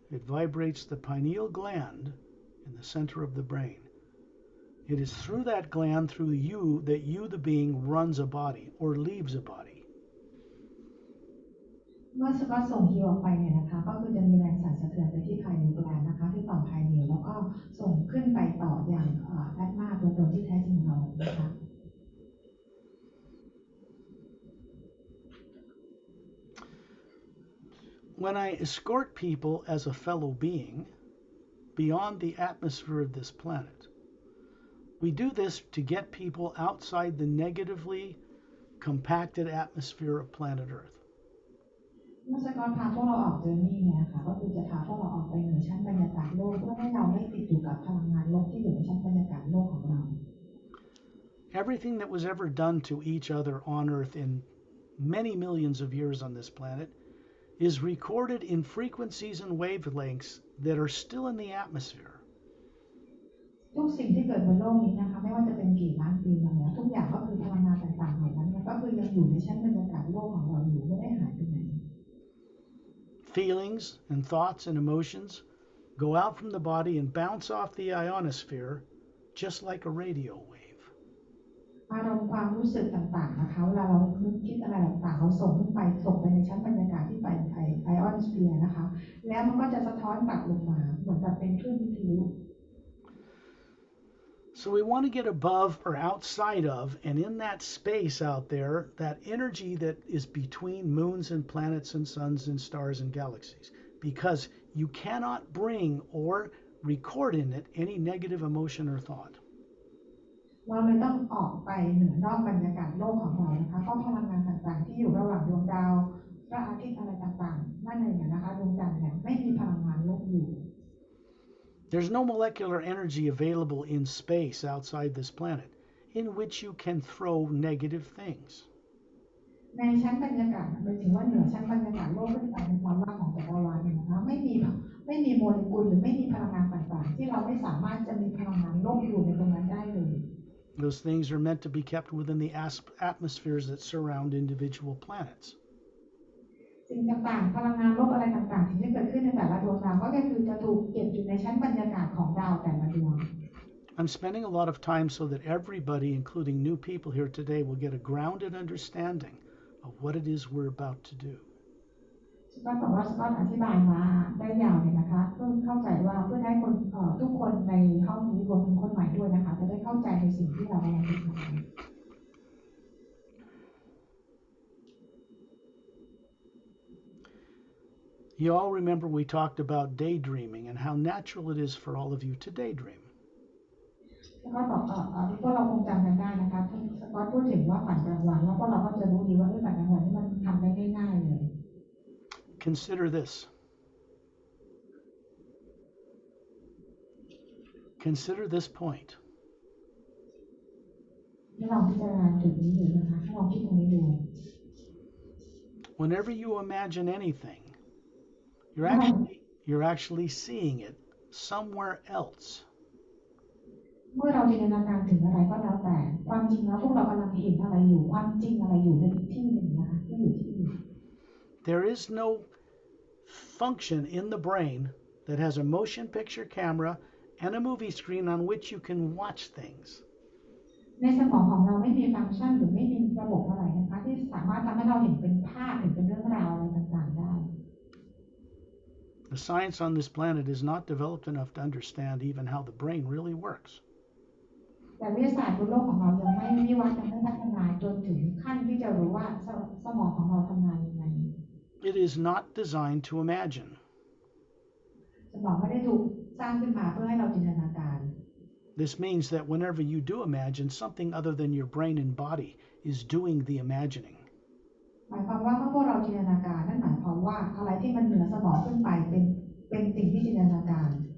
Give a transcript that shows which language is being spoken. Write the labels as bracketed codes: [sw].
[en] It vibrates the pineal gland in the center of the brain. It is through that gland, through you, that you, the being, runs a body or leaves a body. [th] เมื่อสกอตส่งฮิวออกไปเนี่ยนะคะก็คือจะมีแรงสั่นสะเทือนไปที่ภายในกลางนะคะที่ต่อมภายในแล้วก็ส่งขึ้นไปต่ออย่างแอดมาตัวตนที่แท้จริงเรานะคะ [en] When I escort people as a fellow being beyond the atmosphere of this planet, we do this to get people outside the negatively compacted atmosphere of planet Earth. [th] เมื่อสกอตพาพวกเราออกเจอร์นี่เนี่ยนะคะก็คือจะพาพวกเราออกไปเหนือชั้นบรรยากาศโลกเพื่อให้เราไม่ติดอยู่กับพลังงานลบที่อยู่ในชั้นบรรยากาศโลกของเรา [en] Everything that was ever done to each other on Earth in many millions of years on this planet is recorded in frequencies and wavelengths that are still in the atmosphere. [th] ทุกสิ่งที่เกิดบนโลกนี้นะคะไม่ว่าจะเป็นกี่ล้านปีมาแล้วทุกอย่างก็คือพลังงานต่างๆเหล่านั้นก็คือยังอยู่ในชั้นบรรยากาศโลกของเราอยู่ไม่ได้หายไปไหน [en] Feelings and thoughts and emotions go out from the body and bounce off the ionosphere just like a radio wave. [th] อารมณ์ความรู้สึกต่างๆนะคะเวลาเราคิดอะไรต่างๆเราส่งขึ้นไปส่งไปในชั้นบรรยากาศที่ไปไอออนสเฟียร์นะคะแล้วมันก็จะสะท้อนกลับลงมาเหมือนกับเป็นคลื่นวิทยุ [en] So we want to get above or outside of, and in that space out there, that energy that is between moons and planets and suns and stars and galaxies, because you cannot bring or record in it any negative emotion or thought. [th] เราเลยต้องออกไปเหนือนอกบรรยากาศโลกของเรานะคะเพราะพลังงานต่างๆที่อยู่ระหว่างดวงดาวพระอาทิตย์อะไรต่างๆนั่นเองนะคะดวงจันทร์เนี่ยไม่มีพลังงานลบอยู่ [en] There's no molecular energy available in space outside this planet in which you can throw negative things. [th] ในชั้นบรรยากาศหมายถึงว่าเหนือชั้นบรรยากาศโลกขึ้นไปในความว่างของจักรวาลเนี่ยนะคะไม่มีโมเลกุลหรือไม่มีพลังงานต่างๆที่เราไม่สามารถจะมีพลังงานลบอยู่ในตรงนั้นได้เลย [en] Those things are meant to be kept within the atmospheres that surround individual planets. [th] สิ่งต่างๆพลังงานลบอะไรต่างๆที่จะเกิดขึ้นในแต่ละดวงดาวก็คือจะถูกเก็บอยู่ในชั้นบรรยากาศของดาวแต่ละดวง [en] I'm spending a lot of time so that everybody, including new people here today, will get a grounded understanding of what it is we're about to do. [th] สกอตบอกว่าสกอตอธิบายมาได้ยาวเลยนะคะเพื่อเข้าใจว่าเพื่อให้คนทุกคนในห้องนี้รวมถึงคนใหม่ด้วยนะคะจะได้เข้าใจในสิ่งที่เรากำลังทำ [en] You all remember we talked about daydreaming and how natural it is for all of you to daydream. [th] สกอตบอกพวกเราคงจำกันได้นะคะสกอตพูดถึงว่าฝันกลางวันแล้วพวกเราก็จะรู้ดีว่าฝันกลางวันนี่มันทำได้ง่ายๆเลย [en] Consider this. Consider this point. [th] ให้ลองพิจารณาจุดนี้ดูนะคะให้ลองคิดตรงนี้ดู [en] Whenever you imagine anything, you're actually seeing it somewhere else. [th] เมื่อเราจินตนาการถึงอะไรก็แล้วแต่ความจริงแล้วพวกเรากำลังเห็นอะไรอยู่ความจริงอะไรอยู่ในอีกที่หนึ่งนะคะที่อยู่ที่อื่น [en] There is no function in the brain that has a motion picture camera and a movie screen on which you can watch things. [th] ในสมองของเราไม่มีฟังก์ชันหรือไม่มีระบบอะไรนะคะที่สามารถทำให้เราเห็นเป็นภาพเห็นเป็นเรื่องราวอะไรต่างๆได้ [en] The science on this planet is not developed enough to understand even how the brain really works. [th] แต่วิทยาศาสตร์บนโลกของเรายังไม่วิวัฒน์ยังไม่พัฒนาจนถึงขั้นที่จะรู้ว่าสมองของเราทำงานยังไง [en] It is not designed to imagine. [th] สมองไม่ได้ถูกสร้างขึ้นมาเพื่อให้เราจินตนาการ [en] This means that whenever you do imagine, something other than your brain and body is doing the imagining. [th] หมายความว่าเมื่อพวกเราจินตนาการนั่นหมายความว่าอะไรที่มันเหนือสมองขึ้นไปเป็นสิ่งที่จินตนาการ